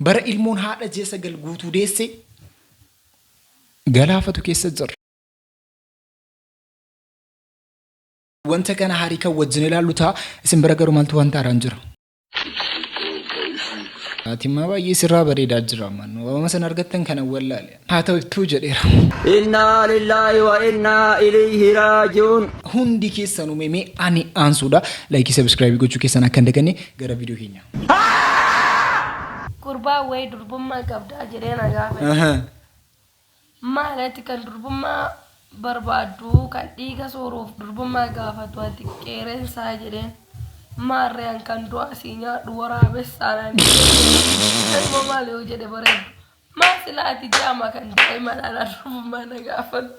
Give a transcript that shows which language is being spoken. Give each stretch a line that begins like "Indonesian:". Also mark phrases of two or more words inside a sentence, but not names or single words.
Oromo: Bara ilmoon haadha ji'a 9 guutuu deessee galaafatu keessa jira. Wanta kana harika wajjin ilaallu ta'a isin bira garuu maaltu wanta haaraan jira. Atimaa baay'ee sirraa bareedaa jira mannu. Waama san argattan kana wallaale. Haa ta'u ibtuu jedheera.
Arabic: إنا لله وإنا إليه راجعون.
Oromo: Hundi keessan uumamee ani aansuudha.
English: Like subscribe
Oromo: gochuu keessan akka hin daganne gara viidiyoo keenya. Kurbaa wayi durbummaa qabdaa jedheen gaafa. Maalati kan durbummaa barbaadu kan dhiiga sooruuf durbummaa gaafatu ati qeerransaa jedheen maarreen kan du'a si nyaadhu waraabessaadhaan ilma maal yoo jedhe bareedu maasilaati jaama kan daa'ima dhala durbummaa na gaafatu.